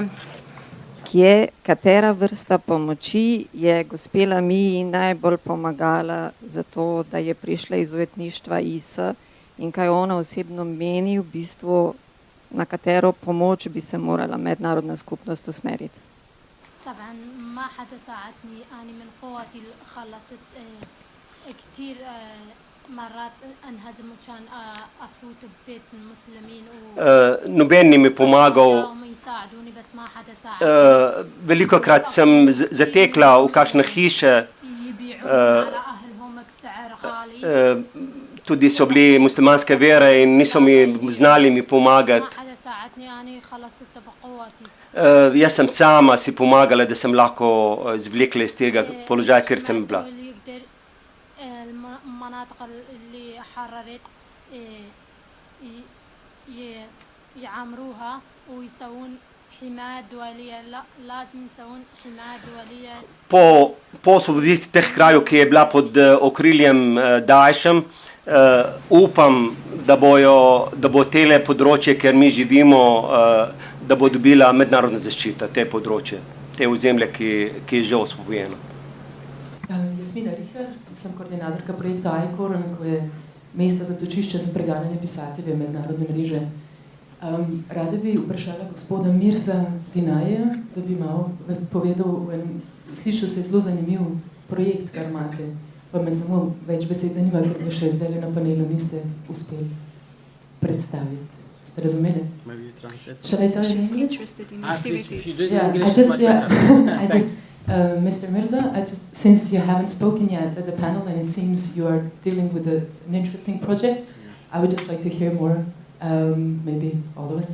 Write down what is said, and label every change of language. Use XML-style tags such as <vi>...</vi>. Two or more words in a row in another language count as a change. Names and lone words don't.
<sl>Katera vrsta pomoči je gospe Lamiji najbolj pomagala za to, da je prišla iz ujetništva IS in kaj ona osebno meni v bistvu, na katero pomoč bi se morala mednarodna skupnost usmeriti?</sl> <ar>طبعا ما حدا ساعدني أنا من قوتي خلصت كتير مرات انهزم وكان افوت ببيت المسلمين</ar> <sl>noben ni mi pomagal.</sl> <ar>يساعدوني بس ما حدا ساعدني</ar> <sl>Velikokrat sem zatekla v kakšne hiše,</sl> <ar>يبيعون على اهلهم بسعر غالي</ar> <sl>tudi so bili muslimanske vere in niso mi znali mi pomagati.</sl> <ar>ما حدا ساعدني أنا خلصت بقوتي</ar> <sl>Jaz sem sama si pomagala, da sem lahko izvlekla iz tega položaja, kjer sem bila.</sl> <ar>المناطق اللي حررت يعمروها ويسوون حماية دولية لا لازم يسوون حماية دولية</ar> <sl>Po osvoboditvi teh krajev, ki je bila pod okriljem Daeshem, upam, da bo tele področje, kjer mi živimo, da bo dobila mednarodna zaščita, te področje, te ozemlje, ki je že osvobojeno. Jasmina Riher, sem koordinatorka projekta ICORN, ko je mesto zatočišče za preganjanje pisateljev mednarodne mreže. Rada bi vprašala gospoda Mirza Dinaja, da bi malo povedal, slišal se je zelo zanimiv projekt, kar imate, pa me samo več besed zanima, ker ga še zdaj na panelu niste uspeli predstaviti. Ste razumeli?</sl> <en>Maybe you translate. Shall I tell you? She's interested in activities. Mr. Mirza, since you haven't spoken yet at the panel and it seems you are dealing with an interesting project, I would just like to hear more, maybe all of us.</en>